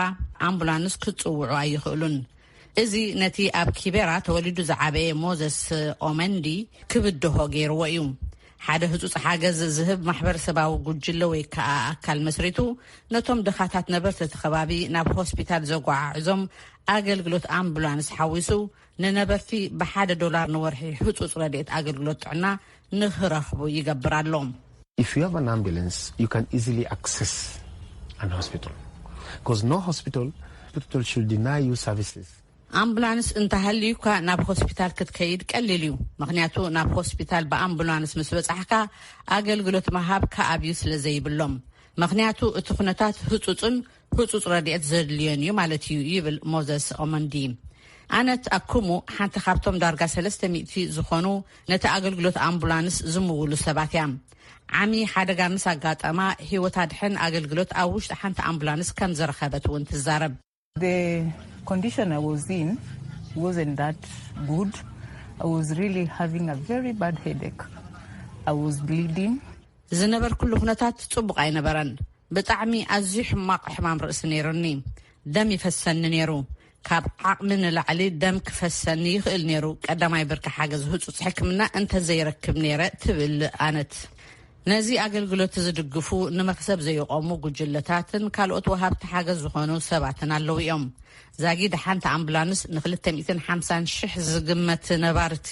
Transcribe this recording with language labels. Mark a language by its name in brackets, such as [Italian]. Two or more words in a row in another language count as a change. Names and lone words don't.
[Tigrinya] ኣምቡላንስ ክጽውዑ ኣይኽእሉን። እዚ ነቲ ኣብ ኪበራ ተወሊዱ ዝዓበየ ሞዘስ ኦመንዲ ክብድሆ ገይርዎ እዩ። ሓደ ህጹጽ ሓገዝ ዝህብ ማሕበረሰባዊ ጉጅለ ወይ ከዓ ኣካል መስሪቱ ነቶም ድኻታት ነበርቲ እቲ ከባቢ ናብ ሆስፒታል ዘጓዓዕዞም ኣገልግሎት ኣምቡላንስ ሓዊሱ ንነበርቲ $1 ንወርሒ ህጹጽ ረድኤት ኣገልግሎት ጥዕና ንኽረኽቡ ይገብር ኣሎ። [English] If you have an ambulance, you can easily access an hospital because no hospital should deny you services. [Tigrinya] ኣምቡላንስ እንተሃልዩካ ናብ ሆስፒታል ክትከይድ ቀሊል እዩ። ምክንያቱ ናብ ሆስፒታል ብኣምቡላንስ ምስ በጻሕካ ኣገልግሎት መሃብ ከኣብዩ ስለ ዘይብሎም ምክንያቱ እቲ ኩነታት ህጹጽ ረድኤት ዘድልዮን እዩ ማለት እዩ ይብል ሞዘስ ኦመንዲ። ኣነት ኣኩሙ ሓንቲ ካብቶም ዳርጋ 300 ዝኾኑ ነቲ ኣገልግሎት ኣምቡላንስ ዝምውሉ ሰባት እያ። ዓሚ ሓደጋ ምስ ኣጋጠማ ህይወት ኣድሕን ኣገልግሎት ኣብ ውሽጢ ሓንቲ ኣምቡላንስ ከም ዝረኸበት እውን ትዛረብ። [English] The condition I was in wasn't that good. I was really having a very bad headache. I was bleeding. [Tigrinya] ዝነበር ኩሉ ኩነታት ጽቡቕ ኣይነበረን። ብጣዕሚ ኣዝዩ ሕማቕ ሕማም ርእሲ ነይሩኒ። ደም ይፈሰኒ ነይሩ። ካብ ዓቕሚ ንላዕሊ ደም ክፈሰኒ ይኽእል ነይሩ። ቀዳማይ ብርኪ ሓገዝ ህጹጽ ሕክምና እንተዘይረክብ ነይረ ትብል ኣነት። ነዚ ኣገልግሎት ዝድግፉ ንመክሰብ ዘይቆሙ ጉጅለታትን ካልኦት ወሃብቲ ሓገዝ ዝኾኑ ሰባትን ኣለዉ እዮም። ዛጊድ ሓንቲ ኣምቡላንስ ን250,000 ዝግመት ነባርቲ